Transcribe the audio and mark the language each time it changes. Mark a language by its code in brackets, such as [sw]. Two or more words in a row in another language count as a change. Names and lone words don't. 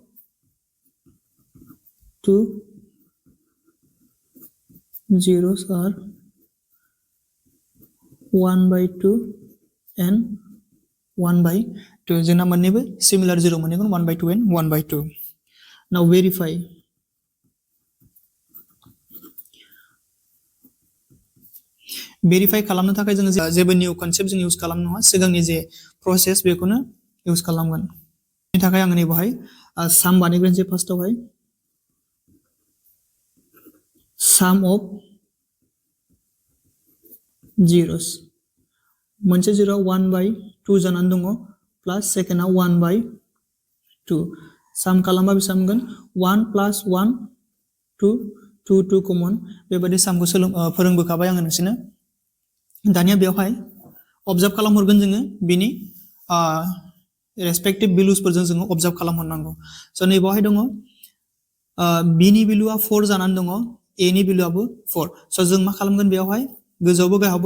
[en] 2 zeros are 1 by 2 and 1 by 2 [brx] जोंना मोननैबो सिमिलार 0 मोनगोन [en] 1 by 2 and 1 by 2 now verify [brx] खालामनो थाखाय जों जेबो [en] new concept [brx] जों इउज खालामनो नङा सिगांनि जे प्रसेस बेखौनो इउज खालामगोन बेनि थाखाय आं नै बहाय साम बानायग्रोनोसै फार्स्टआवहाय [en] sum of zeros [brx] मोनसे 0 1 by 2 जानानै दङ प्लस सेकेन्डआव 1 by 2 साम खालामबा बेसेबां मोनगोन 1 plus 1 2 2 2 कमन बेबायदि सामखौ फोरोंबोखाबाय आङो नोंसोरनो दानिया बेवहाय अबजार्भ खालामहरगोन जोङो बिनि रेसपेक्टिभ भेलुसफोरजों जोङो अबजार्भ खालामहरनांगौ स' नैबावहाय दङ बिनि भेलुआ 4 जानानै दङ ए नि भेलुआबो 4 स' जों मा खालामगोन बेवहाय गोजौआवबो गाहायावबो